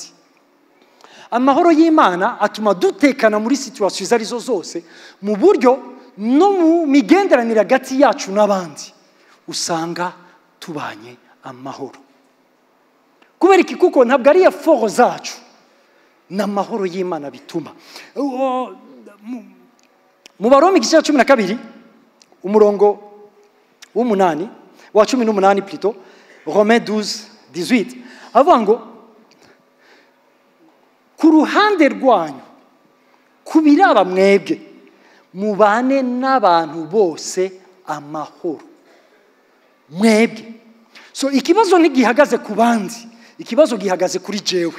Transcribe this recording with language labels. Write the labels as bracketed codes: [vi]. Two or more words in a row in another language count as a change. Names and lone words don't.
[rn] Amahoro y'Imana atuma dutekana muri situation zarizo zose, mu buryo no mu migenderanire hagati yacu n'abandi usanga tubanye amahoro. Kubera iki? Kuko ntabwo ari effort zacu, na amahoro y'Imana bituma. Mu Baroma igice cya 12 umurongo w'umunani wa 18 plutôt, Romains 12:18 avuga ngo ku ruhande rwanyu kubiraba mwebwe mubane n'abantu bose amahoro mwebwe. So ikibazo ntigihagaze ku bandi, ikibazo gihagaze kuri jewe.